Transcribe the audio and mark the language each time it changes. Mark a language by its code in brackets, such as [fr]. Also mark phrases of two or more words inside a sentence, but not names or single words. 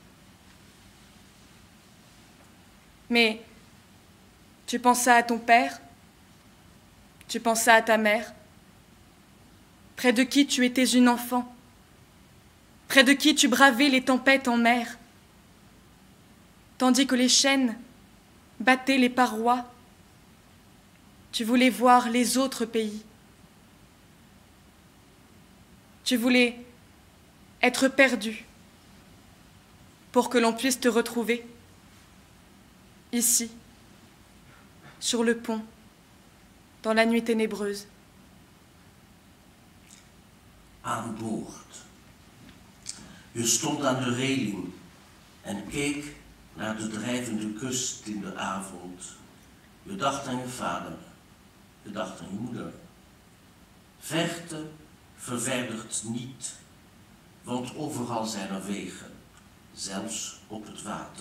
[fr] Mais tu pensas à ton père, tu pensas à ta mère, près de qui tu étais une enfant, près de qui tu bravais les tempêtes en mer, tandis que les chaînes battaient les parois, tu voulais voir les autres pays. Tu voulais être perdu pour que l'on puisse te retrouver, ici, sur le pont, dans la nuit ténébreuse. [nl] Aan boord. Je stond aan de reling en keek naar de drijvende kust in de avond. Je dacht aan je vader, je dacht aan je moeder. Verte verwijdert niet, want overal zijn er wegen, zelfs op het water.